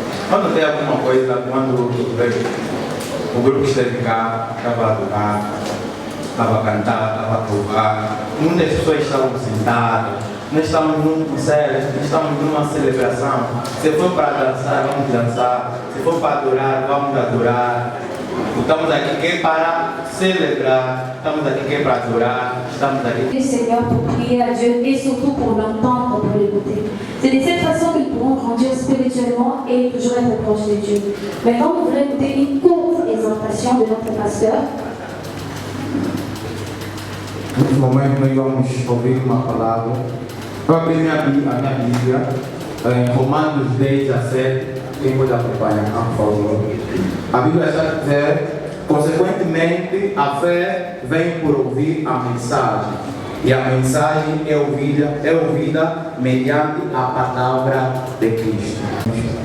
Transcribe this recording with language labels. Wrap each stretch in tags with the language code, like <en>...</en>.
<pt>Quando tem alguma coisa, quando o grupo esteve cá, estava a adorar, estava a cantar, estava a provar, muitas pessoas estavam sentadas, nós estamos num concerto, nós estamos numa celebração. Se for para dançar, vamos dançar. Se for para adorar, vamos adorar. Estamos aqui que é para celebrar, estamos aqui que é para adorar, estamos aqui.</pt> <fr>Seigneur, pour prier à Dieu et surtout pour l'entendre, pour l'écouter. C'est de cette façon qu'ils pourront grandir spirituellement et toujours être proches de Dieu. Maintenant, nous voulons écouter une courte exhortation de notre pasteur.</fr> <pt>Nesse momento, nós vamos ouvir uma palavra. Eu abri a minha Bíblia em Romanos 10, 17. Quem pode acompanhar, por favor? A Bíblia está a dizer: consequentemente, a fé vem por ouvir a mensagem, e a mensagem é ouvida mediante a palavra de Cristo.</pt>